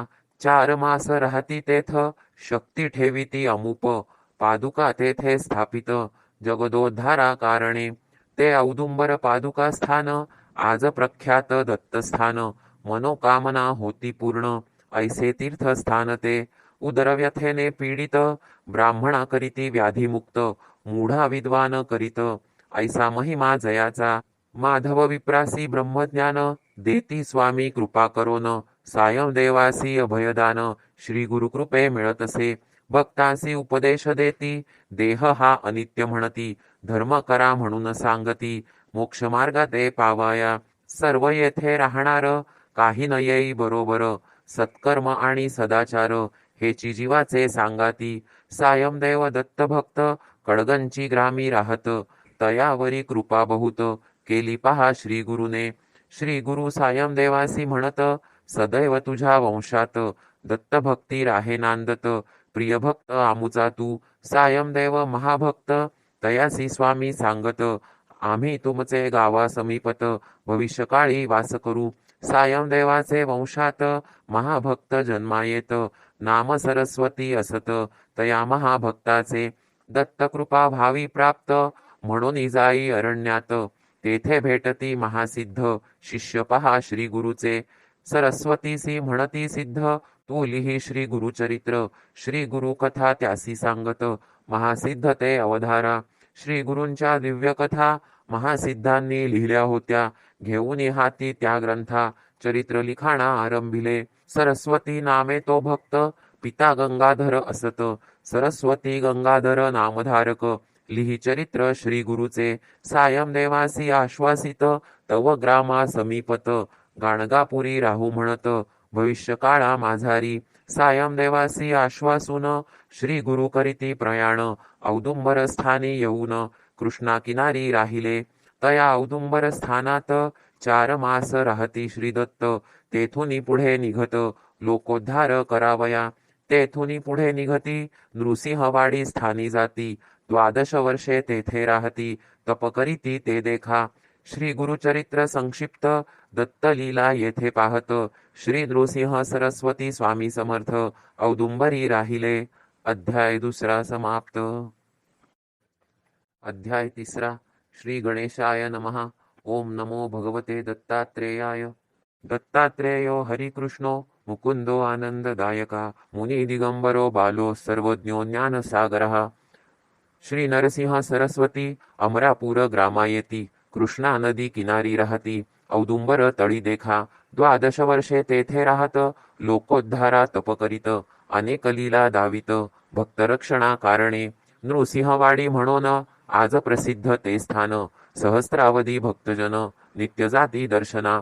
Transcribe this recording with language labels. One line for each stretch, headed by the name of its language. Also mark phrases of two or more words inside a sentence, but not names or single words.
Marathi: 4 मास राहती तेथ शक्ती ठेविती अमुप, पादुका तेथे स्थापित जगदोद्धारा कारणे. ते औदुंबर पादुका स्थान आज प्रख्यात दत्तस्थान, मनोकामना होती पूर्ण ऐसे तीर्थस्थान ते. उदरव्यथेने पीडित ब्राह्मणा करीती व्याधिमुक्त, मूढा विद्वान करीत ऐसा महिमा जयाचा. माधव विप्रासी ब्रह्मज्ञान देती स्वामी कृपा करोन, सायं देवासी अभयदान श्री गुरुकृपे मिळतसे. भक्तासी उपदेश देती देह हा अनित्य म्हणती, धर्म करा म्हणून सांगती मोक्ष मार्ग ते पावाया. सर्व येथे राहणार काही न येई बरोबर, सत्कर्म आणि सदाचार हेची जीवाचे सांगाती. सायं देव दत्त भक्त कडगंची ग्रामी राहत, तयावरी कृपा बहुत केली पहा श्री गुरुने. श्री गुरु सायं देवासी म्हणत, सदैव तुझ्या वंशात दत्तभक्ती राहे नांदत. प्रिय भक्त आमुचा तू सायं देव महाभक्त, तयासी स्वामी सांगत आम्ही तुमचे गावा समीपत भविष्यकाळी वास करू. सायं देवाचे वंशात महाभक्त जन्मायेत, नाम सरस्वती असत तया महाभक्ताचे. दत्तकृपा भावी प्राप्त म्हणून जाई अरण्यात, तेथे भेटती महासिद्ध शिष्य पहा श्री गुरुचे. सरस्वतीसी म्हणती सिद्ध तू लिही श्री गुरुचरित्र, श्री गुरु कथा त्यासी सांगत महासिद्ध ते अवधारा. श्री गुरूंच्या दिव्य कथा महासिद्धांनी लिहिल्या होत्या, घेऊन हाती त्या ग्रंथा चरित्र लिखाणा आरंभिले. सरस्वती नामे तो भक्त पिता गंगाधर असत, सरस्वती गंगाधर नामधारक लिही चरित्र श्री गुरुचे. सायं देवासी आश्वासित तव ग्रामा समीपत, गाणगापुरी राहू म्हणत भविष्य काळा माझारी. सायं देवासी आश्वासून श्री गुरु करीती प्रयाण, औदुंबर स्थानी येऊन कृष्णा किनारी राहिले. तया औदुंबर स्थानात 4 मास राहती श्री दत्त, तेथून पुढे निघत लोकोद्धार करावया. तेथून पुढे निघती नृसिंहवाडी स्थानी जाती, द्वादश वर्षे तेथे राहती तप करीती ते देखा. श्री गुरुचरित्र संक्षिप्त दत्तलीला येथे पाहत. श्री नृसिंह सरस्वती स्वामी समर्थ औदुंबरी राहिले. अध्याय दुसरा समाप्त. अध्याय तिसरा.
Sanskrit: श्री गणेशाय नमः. ओम नमो भगवते दत्तात्रेयाय. दत्तात्रेयो हरिकृष्णो मुकुंदो आनंददायका मुनी दिगंबरो बालो सर्वज्ञो ज्ञानसागरः.
Marathi: श्री नरसिंह सरस्वती अमरापूर ग्रामायेती कृष्णा नदी किनारी राहती. औदुंबर तळी देखा. द्वादश वर्षे तेथे राहत. लोकोद्धारा तप करीत. अनेक लीला दावित. भक्तरक्षणा कारणे नृसिंहवाडी म्हणून आज प्रसिद्ध ते स्थान. सहस्रावधी भक्तजन नित्य जाती दर्शना.